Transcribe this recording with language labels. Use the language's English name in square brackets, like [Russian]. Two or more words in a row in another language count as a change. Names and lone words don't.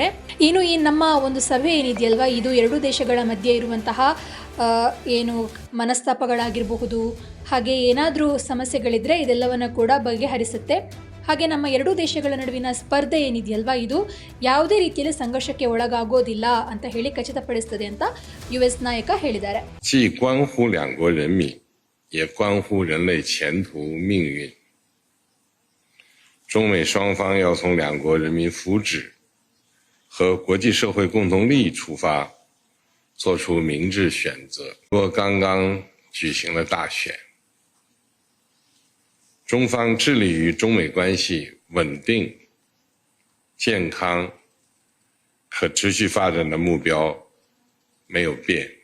[Kannada] ಇನ್ನು ಈ ನಮ್ಮ ಒಂದು ಸಭೆ ಏನಿದೆಯಲ್ವಾ, ಇದು ಎರಡೂ ದೇಶಗಳ ಮಧ್ಯೆ ಇರುವಂತಹ ಏನು ಮನಸ್ತಾಪಗಳಾಗಿರಬಹುದು ಹಾಗೆ ಏನಾದರೂ ಸಮಸ್ಯೆಗಳಿದ್ರೆ ಇದೆಲ್ಲವನ್ನ ಕೂಡ ಬಗೆಹರಿಸುತ್ತೆ. ಹಾಗೆ ನಮ್ಮ ಎರಡೂ ದೇಶಗಳ ನಡುವಿನ ಸ್ಪರ್ಧೆ ಏನಿದೆಯಲ್ವಾ, ಇದು ಯಾವುದೇ ರೀತಿಯಲ್ಲಿ ಸಂಘರ್ಷಕ್ಕೆ ಒಳಗಾಗೋದಿಲ್ಲ ಅಂತ ಹೇಳಿ ಖಚಿತಪಡಿಸುತ್ತದೆ ಅಂತ ಯುಎಸ್ ನಾಯಕ ಹೇಳಿದ್ದಾರೆ. [Chinese] 也关乎人类前途命运。中美双方要从两国人民福祉和国际社会共同利益出发，做出明智选择。中国刚刚举行了大选，中方致力于中美关系稳定、健康、可持续发展的目标没有变。